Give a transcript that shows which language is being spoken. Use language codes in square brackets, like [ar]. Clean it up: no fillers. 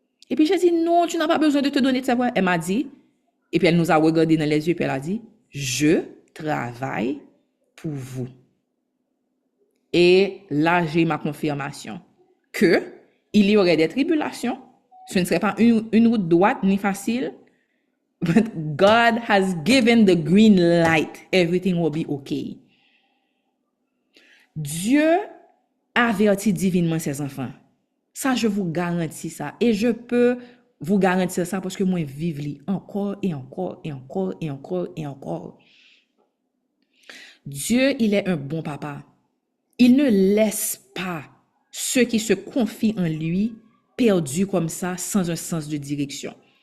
[fr] Et puis j'ai dit, non, tu n'as pas besoin de te donner de savoir. Elle m'a dit, et puis elle nous a regardé dans les yeux, puis elle a dit, je travaille pour vous. Et là, j'ai ma confirmation que il y aurait des tribulations. Ce ne serait pas une route droite ni facile. [en] But God has given the green light. Everything will be okay. [fr] Dieu avertit divinement ses enfants. Ça, je vous garantis ça. Et je peux vous garantir ça parce que moi, vive li encore et encore et encore et encore et encore. Dieu, il est un bon papa. Il ne laisse pas ceux qui se confient en lui perdus comme ça, sans un sens de direction.